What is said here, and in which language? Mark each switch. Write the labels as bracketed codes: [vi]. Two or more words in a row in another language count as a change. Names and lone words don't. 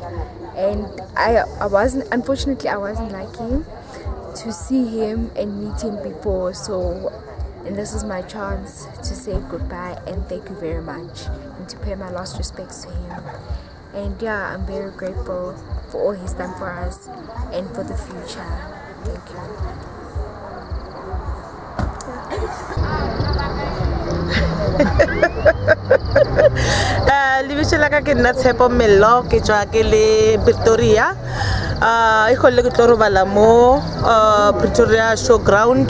[en] And unfortunately I wasn't lucky to see him and meet him before, and this is my chance to say goodbye and thank you very much, and to pay my last respects to him. And yeah, I'm very grateful for all he's done for us and for the future. Thank you. [tn] Lebitso la ka ke nna Tshepo Mello, ke tswa ke le Pretoria. E khole ke tlo robala mo Pretoria Showground.